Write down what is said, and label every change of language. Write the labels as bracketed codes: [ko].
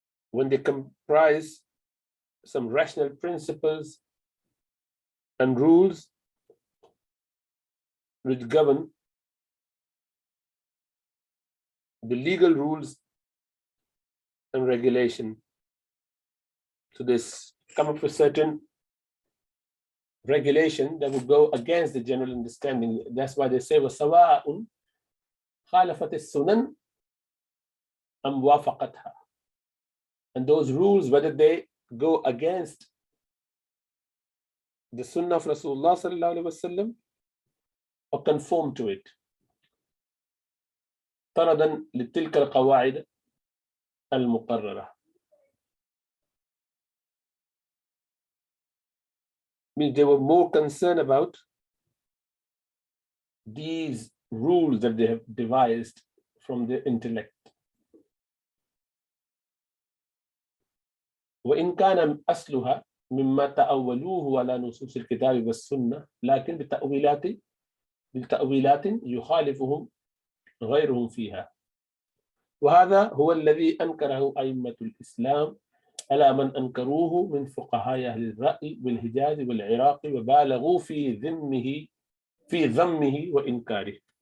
[en] when they comprise some rational principles and rules which govern the legal rules and regulation. So this come up with certain regulation that would go against the general understanding. That's why they say [ar] وَسَوَاءٌ خَالَفَتِ السُّنَنْ أَمْ وَافَقَتْهَا. [en] And those rules, whether they go against the Sunnah of Rasulullah sallallahu alaihi wasallam or conform to it. [ar] طردا لتلك القواعد المقررة. [en] Means they were more concerned about these rules that they have devised from their intellect. [ar] وإن كان أصلها مما تأولوه على نصوص الكتاب والسنة لكن بالتأويلات يخالفهم غيرهم فيها. وهذا هو الذي أنكره أئمة الإسلام على من أنكروه من فقهاء أهل الرأي والحجاز والعراق وبالغوا في ذمه وإنكاره.